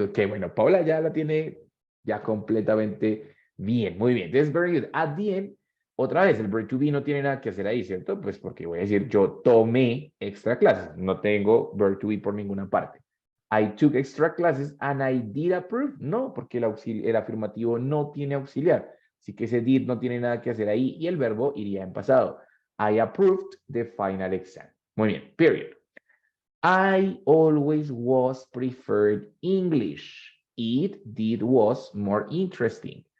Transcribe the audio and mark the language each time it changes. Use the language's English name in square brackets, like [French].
[Spanish] Ok, bueno, Paula ya la tiene ya completamente bien, muy bien. Entonces, [English] very good. [Spanish] At the end, otra vez, el verb to be no tiene nada que hacer ahí, ¿cierto? Pues porque voy a decir, yo tomé extra clases. No tengo verb to be por ninguna parte. [English] I took extra classes and I did approve. [Spanish] No, porque el afirmativo no tiene auxiliar. Así que ese did no tiene nada que hacer ahí y el verbo iría en pasado. [English] I approved the final exam. [Spanish] Muy bien, [English] period. I always was preferred English. It was more interesting.